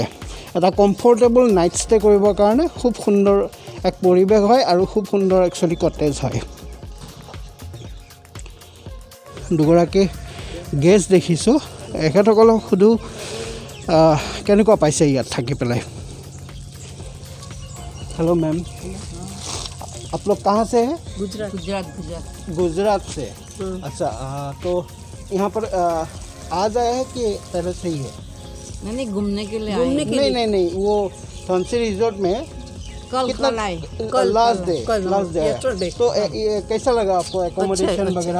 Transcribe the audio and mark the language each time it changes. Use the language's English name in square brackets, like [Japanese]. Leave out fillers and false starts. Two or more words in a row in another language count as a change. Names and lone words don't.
[Assamese] এটা [English] comfortable night stay [Assamese] কৰিবৰ কাৰণে খুব সুন্দৰ এক পৰিৱেশ হয় আৰু খুব সুন্দৰ একচুৱেলি কটেজ হয়। দুগৰাকী গেষ্ট দেখিছোঁ, এখেতসকলক সুধোঁ কেনেকুৱা পাইছে ইয়াত থাকি পেলাই। [English] hello ma'am, [Hindi] आप लोग कहाँ से हैं? गुजरात से। अच्छा, तो यहाँ पर आज आए हैं कि पहले से ही है? नहीं घूमने के लिए नहीं, वो धनसी रिजॉर्ट में कितना [English] last day [Hindi] तो ये कैसा लगा आपको एकोमोडेशन वगैरह?